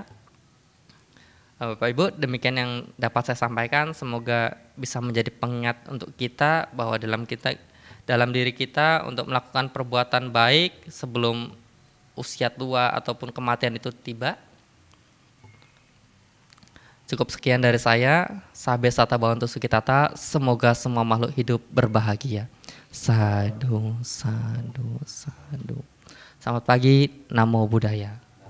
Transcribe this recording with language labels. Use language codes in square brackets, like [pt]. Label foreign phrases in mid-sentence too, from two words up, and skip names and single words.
[id] Bapak Ibu, demikian yang dapat saya sampaikan. Semoga bisa menjadi pengingat untuk kita bahwa dalam diri kita untuk melakukan perbuatan baik sebelum usia tua ataupun kematian itu tiba. Cukup sekian dari saya. [pi] Sabe sata bawantu sukitata. [id] Semoga semua makhluk hidup berbahagia. [pi] Sadu, sadu, sadu. [id] Selamat pagi. [pi] Namo Buddhaya.